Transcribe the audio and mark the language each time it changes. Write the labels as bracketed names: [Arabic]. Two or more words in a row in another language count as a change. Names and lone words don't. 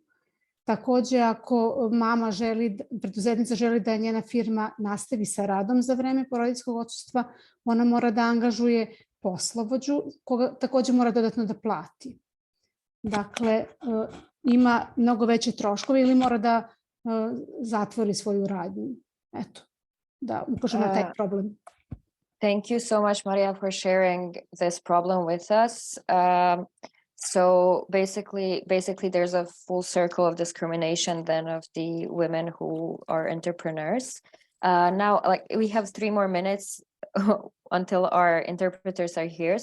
[Bosnian] Također, ako preduzetnica želi da njena firma nastavi sa radom za vreme porodiljskog odsustva, ona mora da angažuje poslovođu, koga također mora dodatno da plati. Dakle, ima mnogo veće troškove ili mora da zatvori svoju radnju. Eto, da ukažem na taj problem. [English] Thank you so much, Maria, for sharing this problem with us. So basically, there's a full circle of discrimination then of the women who are entrepreneurs. Now, we have 3 more minutes until our interpreters are here.